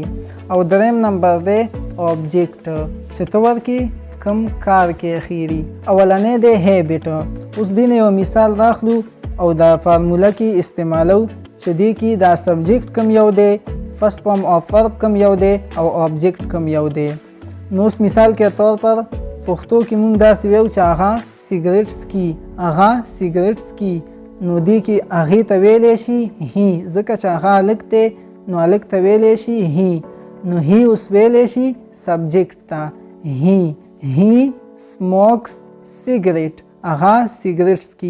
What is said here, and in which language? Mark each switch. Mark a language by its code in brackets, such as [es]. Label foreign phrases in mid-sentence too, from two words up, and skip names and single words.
[ps] او دریم نمبر دی آبجیکټ، چې ته ورکې کم کار کې اخیری. اولنی دی هیبټ. اوس دې نه یو مثال راخلو او دا فارموله کې استعمالو چې دې کې دا سبجیکټ کم یو دی، [en] first form of verb [ps] کم یو دی او آبجیکټ کم یو دی. نو اوس [ur] مثال کے طور پر [ps] پښتو کې مونږ داسې ویو چې هغه سیګریټ څکي، هغه سیګریټ څکي. نو دې کې هغې ته ویلی شي هی، ځکه چې هغه هلک دی نو هلک ته ویلی شي هی. نو هی اوس ویلی شي سبجیکټ ته [en] he smokes cigarette, [ps] هغه سیګریټ څکي.